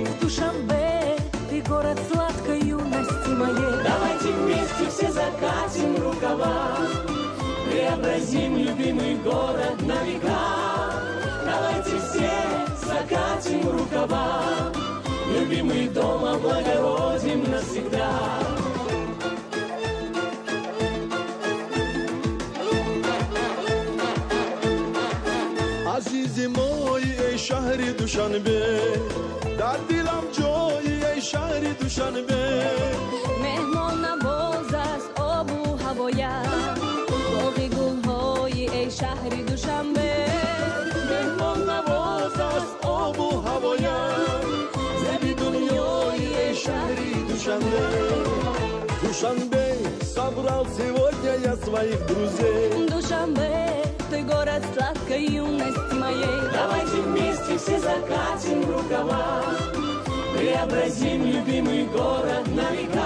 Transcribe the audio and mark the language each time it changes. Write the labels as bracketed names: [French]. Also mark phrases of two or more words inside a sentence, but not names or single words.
[Russian] Душанбе, ты город сладкой юности моей. Давайте вместе все закатим рукава, преобразим любимый город на века. Давайте все закатим рукава, любимый дом облагородим навсегда. [Persian] عزیزی مایی ای شهر دوشنبه، در دلم جایی ای شهر دوشنبه. مهمان نواز است آب و هوایت، باغ گل‌های ای شهر دوشنبه. مهمان نواز است آب و هوایت، زبی دنیایی ای شهر دوشنبه. [Russian] Душанбе, собрал сегодня я своих друзей. Душанбе, ты город сладкой юности моей. Давайте вместе все закатим рукава, преобразим любимый город на века.